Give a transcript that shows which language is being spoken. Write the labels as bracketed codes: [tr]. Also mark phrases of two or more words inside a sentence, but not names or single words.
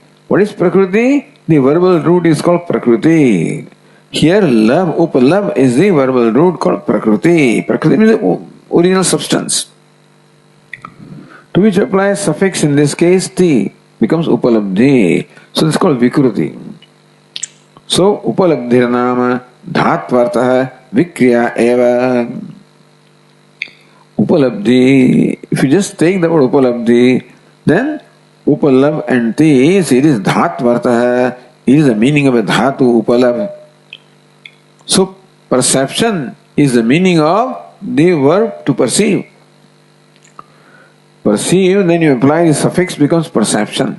[en] What is prakriti? The verbal root is called prakriti. Here love, upalabh is the verbal root called prakriti. Prakriti means the original substance. To which apply suffix, in this case ti, becomes upalabdhi. So this is called vikruti. [sa] So upalabdhir nama dhatvartah vikriya eva. [en] Upalabdhi, if you just take the word [sa] upalabdhi, [en] then upalabh and ti, it is dhatvartah, it is the meaning of a dhatu, upalabh. So perception is the meaning of the verb to perceive. Perceive, then you apply the suffix, becomes perception.